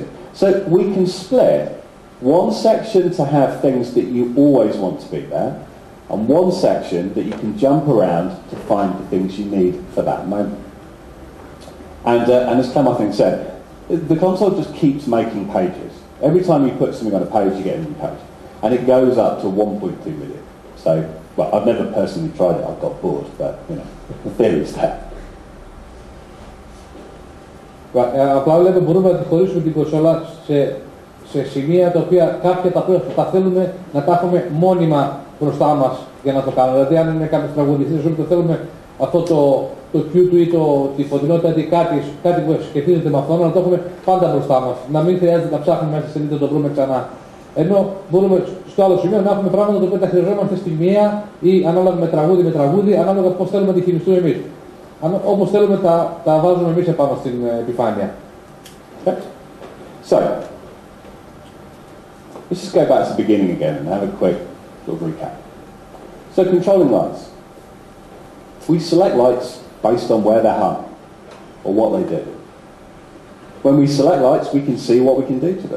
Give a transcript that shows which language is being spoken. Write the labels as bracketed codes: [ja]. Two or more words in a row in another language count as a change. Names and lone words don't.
[en] So we can split one section to have things that you always want to be there, and one section that you can jump around to find the things you need for that moment. And as Clem, I think, said, the console just keeps making pages. Every time you put something on a page, you get a new page. And it goes up to 1.2 million. So, well, I've never personally tried it, I've got bored, but, you know, the theory is that. [el] Απλά λέμε μπορούμε να τη χωρίσουμε την κονσόλα σε σημεία τα οποία κάποια τα οποία θα θέλουμε να τα έχουμε μόνιμα μπροστά μας για να το κάνουμε. Δηλαδή, αν είναι κάποιος τραγουδιστής, ότι θέλουμε αυτό το Q του ή τη φωτεινότητα ή κάτι που σχετίζεται με αυτό, να το έχουμε πάντα μπροστά μας. Να μην χρειάζεται να ψάχνουμε μέσα σε να το βρούμε ξανά. Ενώ μπορούμε στο άλλο σημείο να έχουμε πράγματα τα οποία τα χρειαζόμαστε στη μία ή ανάλογα με τραγούδι, ανάλογα πώς θέλουμε να τη χειριστούμε εμείς. Όπως θέλουμε τα βάζουμε εμείς επάνω στην επιφάνεια. [en] Okay. So, let's just go back to the beginning again and have a quick sort of recap. So, controlling lights. We select lights based on where they're hung or what they do. When we select lights, we can see what we can do to them.